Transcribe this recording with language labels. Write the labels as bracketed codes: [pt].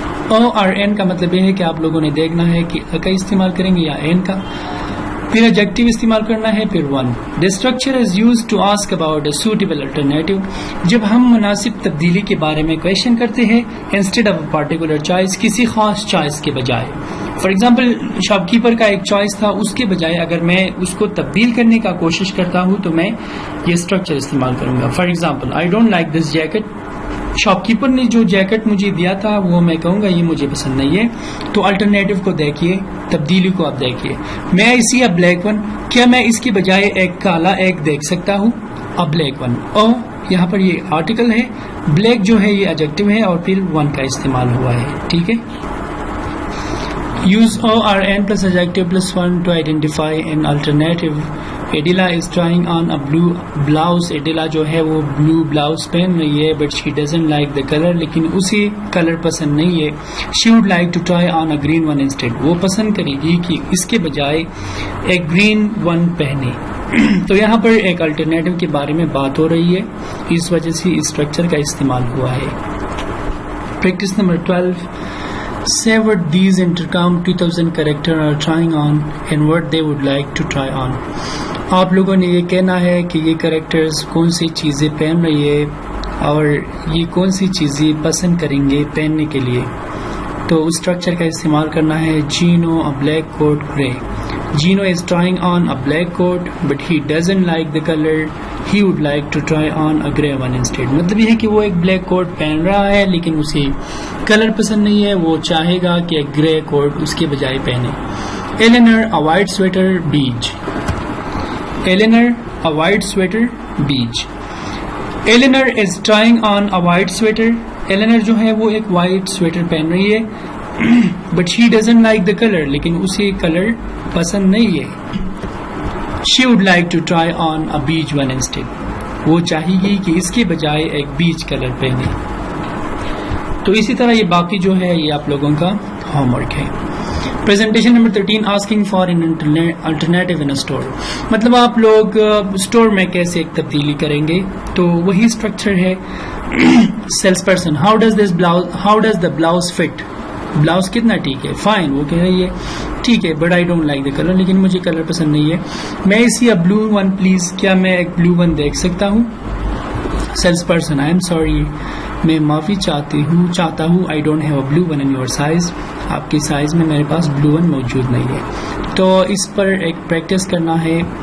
[ur] او اور این کا مطلب یہ ہے کہ آپ لوگوں نے دیکھنا ہے کہ کا استعمال کریں گے یا این کا، پھر ایڈجیکٹو استعمال کرنا ہے، پھر one. [en] The structure is used to ask about a suitable alternative. [ur] جب ہم مناسب تبدیلی کے بارے میں کویشچن کرتے ہیں [en] instead of a particular choice، [ur] کسی خاص چوائس کے بجائے. فار ایگزامپل شاپ کیپر کا ایک چوائس تھا، اس کے بجائے اگر میں اس کو تبدیل کرنے کا کوشش کرتا ہوں تو میں یہ اسٹرکچر استعمال کروں گا. [en] For example I don't like this jacket. [ur] Shop keeper نے جو جیکٹ مجھے دیا تھا وہ میں کہوں گا یہ مجھے پسند نہیں ہے. تو الٹرنیٹو کو دیکھیے، تبدیلی کو آپ دیکھیے. [en] میں اسی اب بلیک ون، [ur] کیا میں اس کے بجائے ایک کالا ایک دیکھ سکتا ہوں؟ اب بلیک ون. او یہاں پر یہ آرٹیکل ہے، بلیک جو ہے یہ ایڈجیکٹو ہے اور پھر ون کا استعمال ہوا ہے. ٹھیک ہے. [en] Use O or N plus adjective plus one to identify an alternative. Adela is trying on a blue blouse. Adela [ur] جو ہے وہ [en] blue blouse [ur] پہن رہی ہے [en] but she doesn't like the color. [ur] لیکن اسے کلر پسند نہیں ہے. [en] She would like to try on a green one instead. [ur] وہ پسند کرے گی کہ اس کے بجائے ایک [en] green one [ur] پہنے. تو یہاں پر ایک الٹرنیٹو کے بارے میں بات ہو رہی ہے، اس وجہ سے اس اسٹرکچر کا استعمال ہوا ہے. Practice number 12. [en] Say what these Intercom 2000 characters are trying on and what they would like to try on. [ur] آپ لوگوں نے یہ کہنا ہے کہ یہ کریکٹرز کون سی چیزیں پہن رہی ہے اور یہ کون سی چیزیں پسند کریں گے پہننے کے لیے. تو اس اسٹرکچر کا استعمال کرنا ہے. [en] Gino a black coat gray. Gino is trying on a black coat but he doesn't like the color. He would like to try on a grey one instead. [ur] مطلب یہ ہے کہ وہ ایک بلیک کوٹ پہن رہا ہے لیکن اسے کلر پسند نہیں ہے، وہ چاہے گا کہ ایک گرے کوٹ اس کے بجائے پہنے. [en] Eleanor a white sweater beige. Eleanor a white sweater beige. Eleanor is trying on a white sweater. Eleanor [ur] جو ہے وہ ایک [en] white sweater [ur] پہن رہی ہے [en] but she doesn't like the color. [ur] لیکن اسے کلر پسند نہیں ہے. [en] She would like to try on a beige one instead. [ur] وہ چاہے گی کہ اس کے بجائے ایک بیج کلر پہنے. تو اسی طرح یہ باقی جو ہے یہ آپ لوگوں کا ہوم ورک ہے. Presentation number 13. [en] asking for an alternative in a store. [ur] مطلب آپ لوگ اسٹور میں کیسے ایک تبدیلی کریں گے. تو وہی اسٹرکچر ہے. [en] Sales person how does the blouse fit. [ur] Blouse کتنا ٹھیک ہے. فائن. وہ کہہ رہی ہے ٹھیک ہے [en] But I don't like the colour. [ur] لیکن مجھے کلر پسند نہیں ہے. [en] میں اسی اب بلو ون پلیز، [ur] کیا میں ایک بلو ون دیکھ سکتا ہوں؟ [en] sales person I am sorry, [ur] میں معافی چاہتا ہوں [en] I don't have a blue one in your size. [ur] آپ کی سائز میں میرے پاس بلو ون موجود نہیں ہے. تو اس پر ایک پریکٹس کرنا ہے.